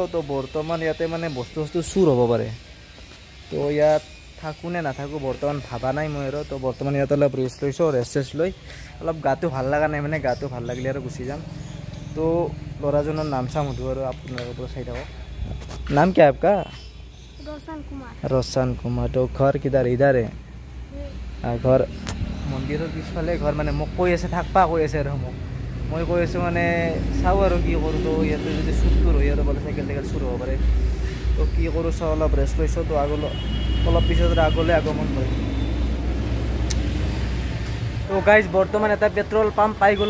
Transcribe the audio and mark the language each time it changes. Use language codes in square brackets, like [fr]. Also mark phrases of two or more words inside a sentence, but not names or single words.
[as] তো বৰ্তমান ইয়াতে মানে বস্তু চুৰ হ'ব পাৰে। তো ইয়াত থাকোঁ নে নাথাকোঁ বৰ্তমান ভাবা নাই মই আৰু। তো বৰ্তমান ইয়াত অলপ ৰেষ্ট লৈছোঁ। ৰেষ্ট লৈ অলপ গাটো ভাল লগা নাই, মানে গাটো ভাল লাগিলে আৰু গুচি যাম। তো ল'ৰাজনৰ নাম চাম সুধোঁ আৰু আপোনালোকৰ চাই থাকক। [hi] नाम क्या है आपका? रोशन कुमार। तो घर किधर? इधर है घर [as] মন্দিৰৰ পিছফালে ঘৰ। মানে মোক কৈ আছে থাকবা কৈ আছে আৰু মই কৈ আছোঁ মানে চাওঁ আৰু কি কৰোঁ। তো ইয়াতে যদি চুৰ হয় আৰু বোলে চাইকেল চুৰ হ'ব পাৰে। তো কি কৰোঁ চাওঁ, অলপ ৰেষ্ট লৈছোঁ। তো অলপ পিছত আগলৈ আগমন কৰিম। তো গাইজ বৰ্তমান এটা [en] petrol pump [as] পাই গ'লোঁ।